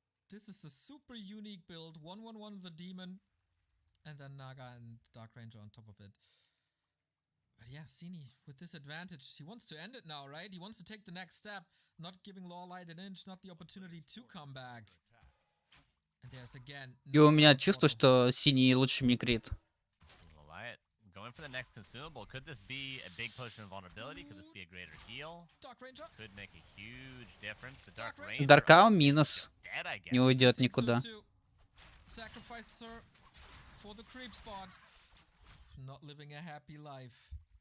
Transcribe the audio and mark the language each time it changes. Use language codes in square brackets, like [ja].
[en] This is a super unique build. 1-1-1 with the Demon. And then Naga and Dark Ranger on top of it. But yeah, Sini, with this advantage, he wants to end it now, right? He wants to take the next step. Not giving LawLiet an inch, not the opportunity to come back. And there's again... [ru] И у меня чувство, что синий лучше микрит. [en] LawLiet going for the next consumable. Could this be a big potion of vulnerability? Could this be a greater heal? Could make a huge difference. The Dark Ranger. [ru] Даркаун минус. [en] Dead, I guess. [ru] Не уйдет никуда. [en] Sacrifices her for the creep spot. Not living a happy life.